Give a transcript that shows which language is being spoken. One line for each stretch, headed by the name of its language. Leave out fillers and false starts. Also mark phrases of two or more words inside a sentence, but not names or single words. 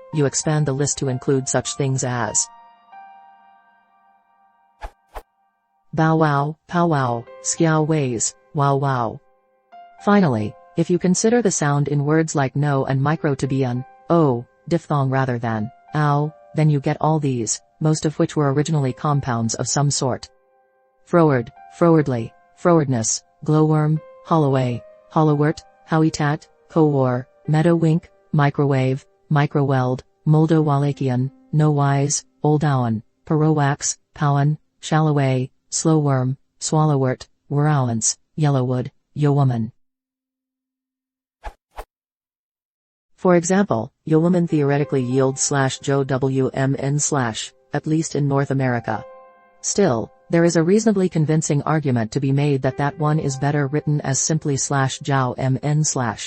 English: You expand the list to include such things as bow wow, pow wow, skiao ways, wow wow. Finally, if you consider the sound in words like no and micro to be an o diphthong rather than ow, then you get all these, most of which were originally compounds of some sort. Froward, frowardly, frowardness, glowworm, holloway, hollowort, howitat, co-war, meadowwink, microwave, microweld, moldowalakian, no-wise, oldowan, parowax, powan, shalloway, slowworm, swallowwort, werowance, yellowwood, yowoman. For example, yowoman theoretically yields /jo wmn/, at least in North America. Still, there is a reasonably convincing argument to be made that that one is better written as simply /jow mn/.